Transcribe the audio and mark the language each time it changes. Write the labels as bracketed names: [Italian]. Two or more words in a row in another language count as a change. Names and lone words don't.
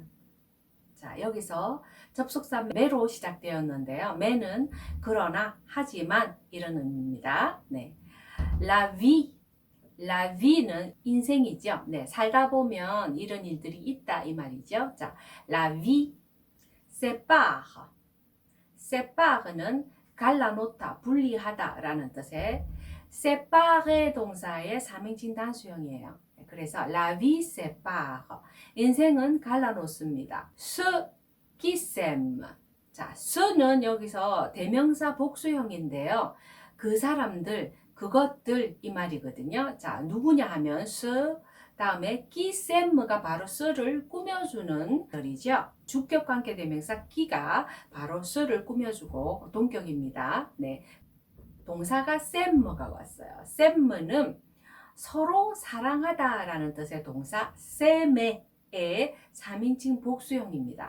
[Korean] 자, 여기서 접속사 매로 시작되었는데요. 매는 그러나, 하지만 이런 의미입니다. 네. [French] La vie [Korean] 는 인생이죠. 네, 살다 보면 이런 일들이 있다 이 말이죠. 자, [French] la vie sépare [Korean] 는 갈라놓다, 분리하다라는 뜻의 séparer 동사의 3인칭 단수형이에요. 그래서 [French] la vie sépare, [Korean] 인생은 갈라놓습니다. [French] ceux qui s'aiment. [Korean] 자, ceux는 여기서 대명사 복수형인데요. 그 사람들, 그것들 이 말이거든요. 자, 누구냐 하면 ceux, 다음에 [French] qui s'aime [Korean] 가 바로 ceux를 꾸며주는 들이죠. 주격 관계 대명사 qui가 바로 ceux를 꾸며주고 동격입니다. 네, 동사가 s'aime가 왔어요. s'aime는 서로 사랑하다라는 뜻의 동사 s'aimer의 3인칭 복수형입니다.